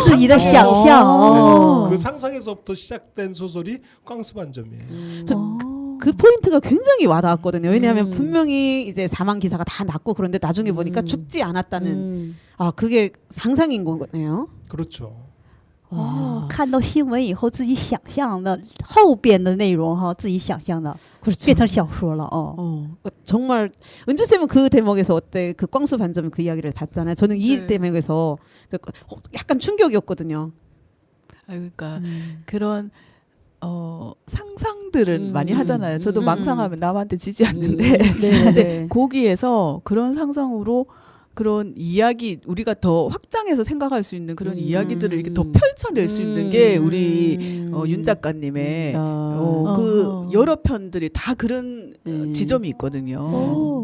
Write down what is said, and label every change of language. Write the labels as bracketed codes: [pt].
[zh] 自己的想象 [ko] 그 상상에서부터 시작된 소설이 꽝수반점이에요. 그 포인트가 굉장히 와닿았거든요. 왜냐하면 분명히 이제 사망 기사가 다 났고 그런데 나중에 보니까 죽지 않았다는 그게 상상인 거네요. 그렇죠. [zh] 看到新闻以后，自己想象的后边的内容哈，自己想象的 [ko] 그렇죠. [zh] 变成小说了 [ko] 정말 은주 쌤은 그 대목에서 어때? 그 꽝수 반점 그 이야기를 봤잖아요. 저는 이 대목에서 약간 충격이었거든요. 그러니까 그런 상상들은 많이 하잖아요. 저도 망상하면 남한테 지지 않는데 근데 거기에서 그런 상상으로 그런 이야기 우리가 더 확장해서 생각할 수 있는 그런 이야기들을 이렇게 더 펼쳐낼 수 있는 게 우리 윤 작가님의 그 여러 편들이 다 그런 지점이 있거든요.